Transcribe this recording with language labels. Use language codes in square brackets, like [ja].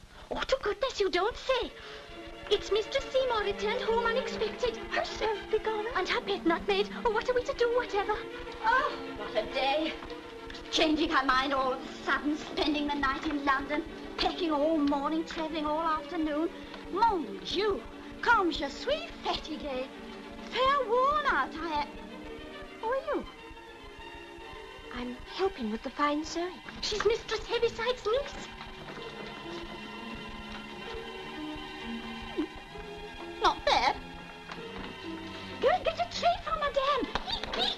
[en] Oh, to goodness, you don't say. It's Mistress Seymour returned home unexpected. Herself be gone. And her bed not made. Oh, what are we to do, whatever? Oh, what a day. Changing her mind all of a sudden, spending the night in London, packing all morning, travelling all afternoon. [fr] Mon Dieu, comme je suis fatiguée. [en] Fair worn out, I am. Who are you? I'm helping with the fine sewing. She's Mistress Heavyside's niece. Not bad. Go and get a tray for Madame.